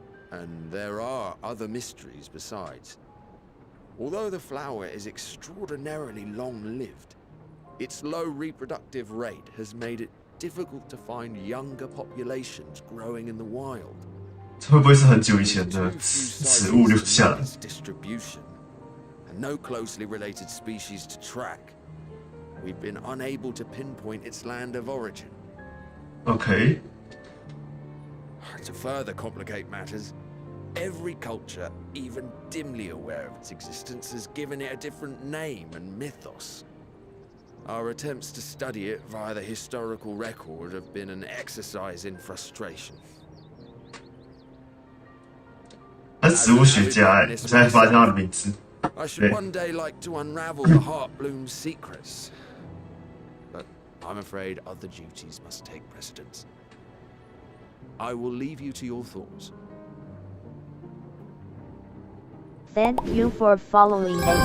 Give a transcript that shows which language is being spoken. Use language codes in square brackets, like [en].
[en] And there are other mysteries besides. Although the flower is extraordinarily long-lived, its low reproductive rate has made it difficult to find younger populations growing in the wild. [zh] 这会不会是很久以前的植物留下来 [en] distribution, and no closely related species to track. We've been unable to pinpoint its land of origin. Okay. To further complicate matters, every culture, even dimly aware of its existence, has given it a different name and mythos. Our attempts to study it via the historical record have been an exercise in frustration. [zh] 他是植物学家哎，我现在发现他的名字。 [en] I should one day like to unravel the Heartbloom's secrets, but I'm afraid other duties must take precedence. I will leave you to your thoughts. Thank you for following and